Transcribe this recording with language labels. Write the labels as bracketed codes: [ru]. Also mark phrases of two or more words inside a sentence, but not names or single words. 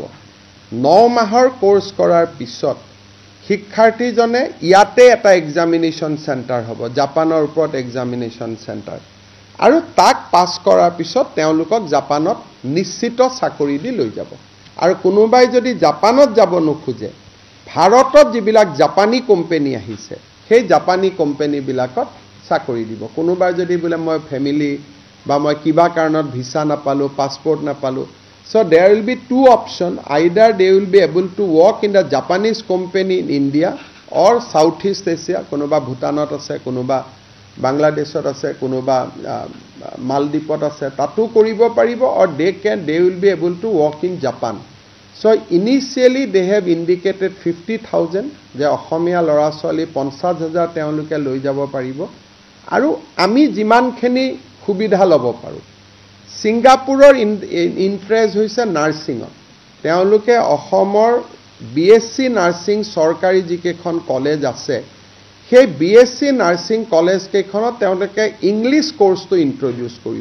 [as] 9 মাহৰ কোৰ্স কৰাৰ পিছত শিক্ষাৰ্থীজনে ইয়াতে এটা [en] examination center [as] হ'ব, জাপানৰ ওপৰত [en] examination center, [as] আৰু তাক পাছ কৰাৰ পিছত তেওঁলোকক জাপানত নিশ্চিত চাকৰি দি লৈ যাব। আৰু কোনোবাই যদি জাপানত যাব নোখোজে, ভাৰতত যিবিলাক জাপানী কোম্পানী আহিছে সেই জাপানী কোম্পানীবিলাকত চাকৰি দিব। কোনোবাই যদি বোলে মই ফেমিলি বা মই কিবা কাৰণত ভিছা নাপালোঁ, পাছপৰ্ট নাপালোঁ, [en] so there will be two options. Either they will be able to work in the Japanese company in India or Southeast Asia, [as] কোনোবা ভূটানত আছে, কোনোবা বাংলাদেশত আছে, কোনোবা মালদ্বীপত আছে, তাতো কৰিব পাৰিব, [en] or they will be able to work in Japan. So initially they have indicated [as] 50,000 যে অসমীয়া ল'ৰা ছোৱালী 50,000 তেওঁলোকে লৈ যাব পাৰিব, আৰু আমি যিমানখিনি সুবিধা ল'ব পাৰোঁ। ছিংগাপুৰৰ ইণ্টাৰেষ্ট হৈছে নাৰ্ছিঙত। তেওঁলোকে অসমৰ BSc নাৰ্ছিং চৰকাৰী যিকেইখন কলেজ আছে, সেই BSc নাৰ্ছিং কলেজকেইখনত তেওঁলোকে ইংলিছ কোৰ্চটো ইণ্ট্ৰডিউচ কৰিব।